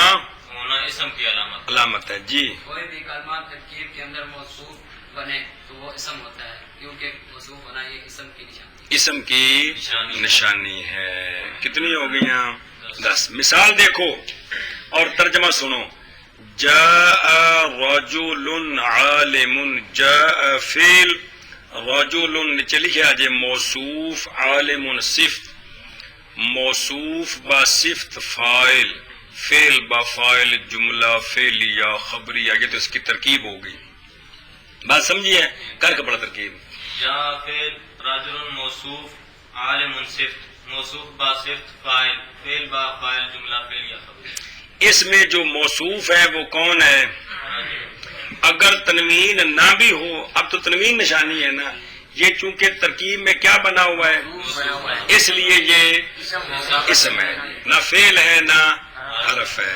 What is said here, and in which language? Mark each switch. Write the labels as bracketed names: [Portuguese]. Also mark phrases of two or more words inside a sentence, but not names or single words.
[Urdu] ہونا اسم کی علامت. علامت ہے. جی کوئی بھی کلمہ ترکیب کے اندر موصوف بنے تو وہ اسم ہوتا ہے، کیونکہ موصوف ہونا یہ اسم کی نشانی ہے. اسم کی نشانی ہے. کتنی ہو گئی ہیں؟ 10. مثال دیکھو اور ترجمہ سنو. [Arabic] جاء رجل عالم، [Urdu] جاء فعل، رجل چلی گیا جی موصوف، عالم صفت، موصوف با صفت فاعل، فعل با فاعل، جملہ فعلیہ خبریہ، یہ تو اس کی ترکیب ہو گئی. بات سمجھیے؟ کر کے پڑا ترکیب. جا فعل، رجل موصوف، عالم صفت، موصوف با صفت فاعل، فعل با فاعل، جملہ فعلیہ خبریہ. اس میں جو موصوف ہے وہ کون ہے؟ اگر تنوین نہ بھی ہو، اب تو تنوین نشانی ہے نا، یہ چونکہ ترکیب میں کیا بنا ہوا ہے اس لیے یہ اسم ہے، نہ فعل ہے نہ حرف ہے.